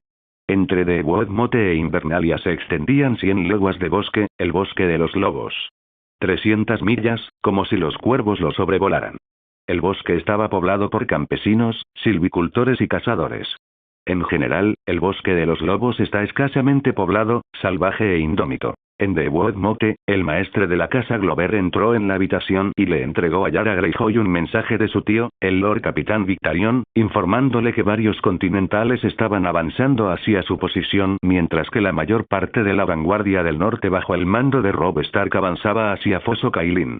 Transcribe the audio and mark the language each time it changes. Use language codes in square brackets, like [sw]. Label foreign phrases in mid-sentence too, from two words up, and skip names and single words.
[es] Entre Dewood Mote e Invernalia se extendían 100 leguas de bosque, el bosque de los lobos. 300 millas, como si los cuervos lo sobrevolaran. El bosque estaba poblado por campesinos, silvicultores y cazadores. En general, el bosque de los lobos está escasamente poblado, salvaje e indómito. En Dewood Mote, el maestre de la casa Glover entró en la habitación y le entregó a Yara Greyjoy un mensaje de su tío, el Lord Capitán Victarion, informándole que varios continentales estaban avanzando hacia su posición mientras que la mayor parte de la vanguardia del norte bajo el mando de Robb Stark avanzaba hacia Foso Cailin.